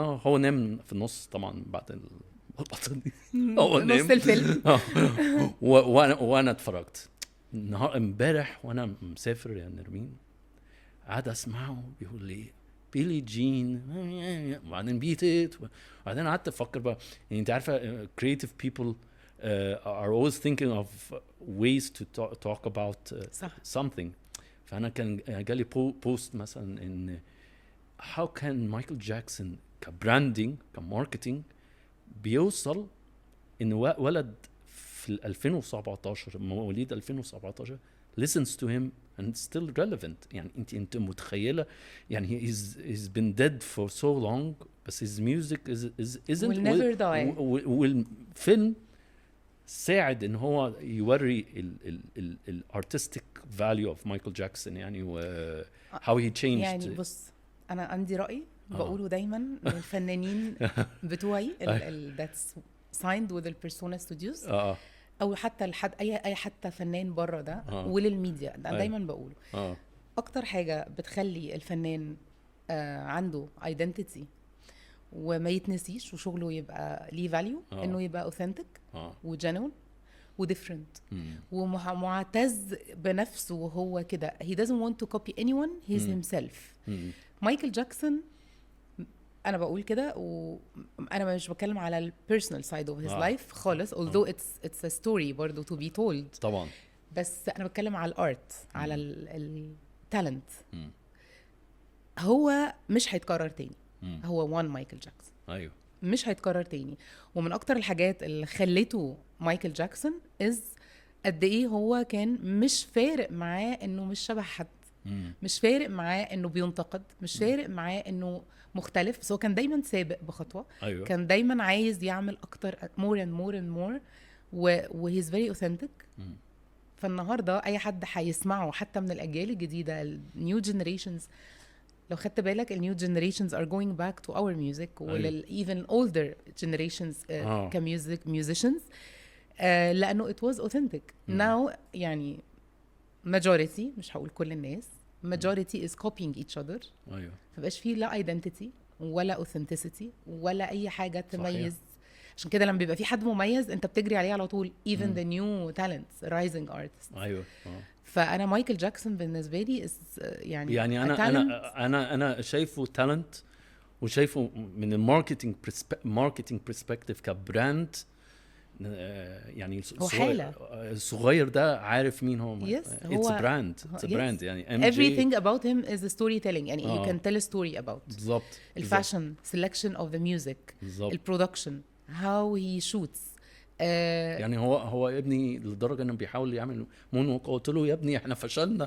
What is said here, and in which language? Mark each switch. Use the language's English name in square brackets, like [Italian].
[Arabic] هو نام في النص طبعا بعد البطل دي. هو نص نام الفيلم. وانا اتفرجت امبارح وانا مسافر يا نرمين. قعد اسمعه بيقول لي بيلي جين وبعدين بيتت. وبعدين قعدت افكر بقى يعني انت عارفه [English] creative people are always thinking of ways to talk about something. [Arabic] فانا كان جالي بوست مثلا ان [English] how can [Arabic] مايكل جاكسون كبراندنج كماركتينج بيوصل ان ولد في 2017 مواليد 2017 [English] listens to him and it's still relevant. [Arabic] يعني انت متخيله يعني [English] he's been dead for so long [Arabic] بس [English] his music isn't will never die. [Arabic] والفيلم ساعد ان هو يوري ال [English] artistic value of [Arabic] مايكل جاكسون يعني و [English] how he changed. [Arabic] يعني بص انا عندي رأي بقوله دايما للفنانين بتوعي [English] that's signed with the Persona Studios [Arabic] او حتى اي حتى فنان بره ده وللميديا ده دايما بقوله اكتر حاجه بتخلي الفنان عنده identity وما يتنسيش وشغله يبقى ليه value انه يبقى authentic وجنون وديفرنت ومعتز بنفسه وهو كده. [English] he doesn't want to copy anyone, he's himself. [Arabic] مايكل جاكسون انا بقول كده وانا مش بتكلم على ال [English] personal side of his life [Arabic] خالص [English] although it's a story [Arabic] برضو [English] to be told [Arabic] طبعا. بس انا بتكلم على الارت على التالنت. هو مش هيتكرر تاني. هو one مايكل جاكسون. ايوه مش هيتكرر تاني. ومن اكتر الحاجات اللي خلته مايكل جاكسون قد ايه هو كان مش فارق معاه انه مش شبه حد. مش فارق معاه انه بينتقد، مش فارق معاه انه مختلف، بس هو كان دايما سابق بخطوه. أيوة. كان دايما عايز يعمل اكتر [English] more and more and more و he's very authentic. [Arabic] فالنهارده اي حد هيسمعه حتى من الاجيال الجديده النيو جنريشنز، لو خدت بالك النيو جنريشنز [English] are going back to our music [Arabic] ولل [English] even older generations [Arabic] كميوزك musicians لانه [English] it was authentic. now يعني majority [Arabic] مش هقول كل الناس [English] majority is copying each other. [Arabic] ايوه مبقاش فيه لا identity ولا authenticity ولا اي حاجه تميز. عشان كده لما بيبقى في حد مميز انت بتجري عليه على طول [English] even the new talents rising artists. [Arabic] ايوه فانا مايكل جاكسون بالنسبه لي يعني انا شايفه تالنت وشايفه من الماركتينج برسبكتيف كبراند. يعني الصغير ده عارف مين هو. [English] it's a brand يعني MJ. everything about him is a storytelling يعني you can tell a story about [Arabic] بالظبط [English] الفاشن selection of the music البرودكشن how he shoots. [Arabic] يعني هو ابني لدرجه انه بيحاول يعمل مون ووك. قلت له يا ابني احنا فشلنا.